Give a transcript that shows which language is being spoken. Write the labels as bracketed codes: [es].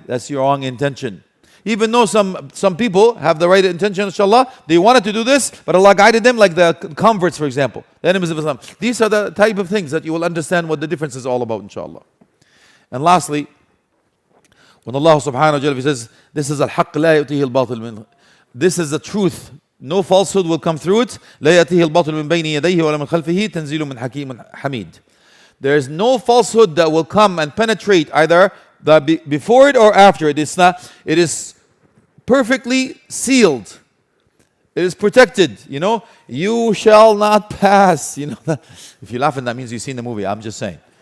[en] That's your wrong intention. Even though some people have the right intention, inshallah, they wanted to do this, but Allah guided them, like the converts, for example, the enemies of Islam. These are the type of things that you will understand what the difference is all about, inshallah. And lastly, when Allah subhanahu wa ta'ala says, this is [ar] al-haqq la yu'tihi al-batil min, [en] this is the truth, no falsehood will come through it. [ar] لا يأتيه الباطل من بين يديه ولا من خلفه تنزيل من حكيم حميد. [en] There is no falsehood that will come and penetrate either before it or after it. It is perfectly sealed. It is protected. You shall not pass. If you laugh, and that means you've seen the movie. I'm just saying.